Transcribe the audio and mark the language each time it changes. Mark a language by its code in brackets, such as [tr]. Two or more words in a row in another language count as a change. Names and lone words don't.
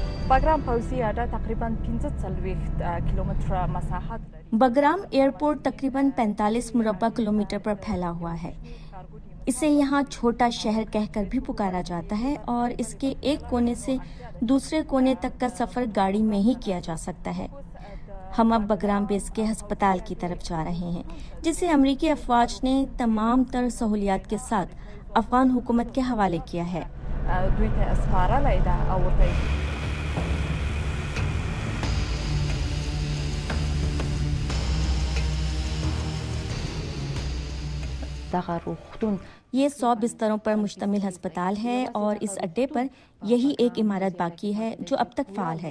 [ps] بګرام پوځي اډه تقریباً 45 کلومیٹر مساحت لري. [ur] بگرام ایئرپورٹ تقریباً 45 مربع کلومیٹر پر پھیلا ہوا ہے. اسے یہاں چھوٹا شہر کہہ کر بھی پکارا جاتا ہے اور اس کے ایک کونے سے دوسرے کونے تک کا سفر گاڑی میں ہی کیا جا سکتا ہے. ہم اب بگرام بیس کے ہسپتال کی طرف جا رہے ہیں جسے امریکی افواج نے تمام تر سہولیات کے ساتھ افغان حکومت کے حوالے کیا ہے. [ps] دوی ته سپارلی ده او ورته [ur] یہ 100 بستروں پر مشتمل ہسپتال ہے اور اس اڈے پر یہی ایک عمارت باقی ہے جو اب تک فعال ہے.